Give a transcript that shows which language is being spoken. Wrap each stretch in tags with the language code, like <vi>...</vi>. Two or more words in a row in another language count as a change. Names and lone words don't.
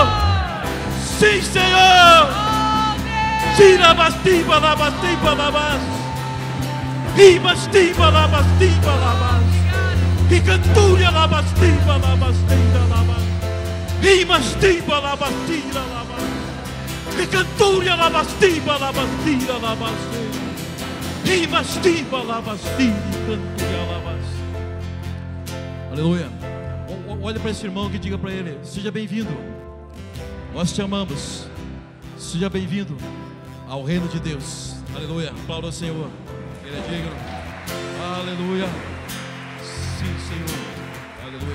<pt>Sim, Senhor! Tira bastiba la bastiba la bas. E bastiba la bastiba la bas. E canturia la bastiba la bastida la bas. E bastiba la bastida la bas. E canturia la bastiba la bastida la bas. E bastiba la bastida e canturia la bas. Aleluia. Olha para esse irmão que diga para ele: seja bem-vindo. Nós te amamos. Seja bem-vindo ao reino de Deus. Aleluia. Aplauda ao Senhor. Ele é digno. Aleluia. Sim, Senhor. Aleluia.</pt>